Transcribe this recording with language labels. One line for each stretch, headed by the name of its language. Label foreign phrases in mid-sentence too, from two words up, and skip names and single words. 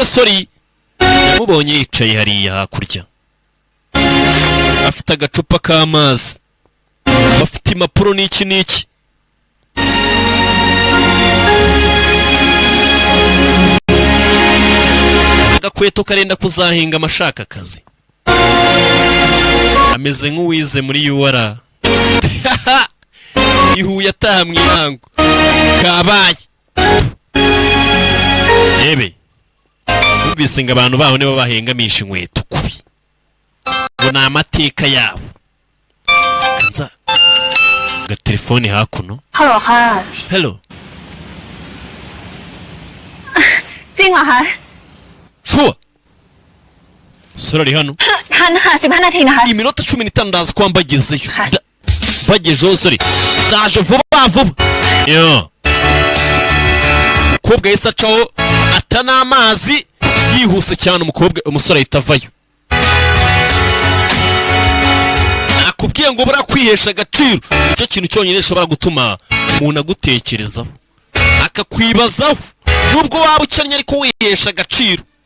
Kinyarwanda: Sorry, yamubonye yicaye hariya hakurya afite agacupa k'amazi, bafite impapuro n'iki agakweto karenda kuzahinga amashaka akazi, ameze nk'uwize muri UR ihuye ataha mu irango kabaye. Ebe umvise ngo abantu baho nibo bahengamisha inkweto kubi, ngo ni amateka yabo. Kanza telefone hakuno.
Thai: Hello ค่ะ
English: Hello
Thai: จริงเหรอคะ
Kinyarwanda: Sure Sura ari hano
Thai: ทันค่ะ15 นาทีนะคะ
Kinyarwanda: iminota 15 ndaza kwa mbagezeyo bagejeho. Sorry ndaje vuba yo umukobwa yese acaho atana amazi yihuse cyane. Umusore ahita avayo. Nakubwiye ngo bura kwihesha agaciro icyo kintu cyonyine gishobora gutuma umuntu agutekerezaho akakwibazaho, nubwo waba ukennye ariko wihesha agaciro.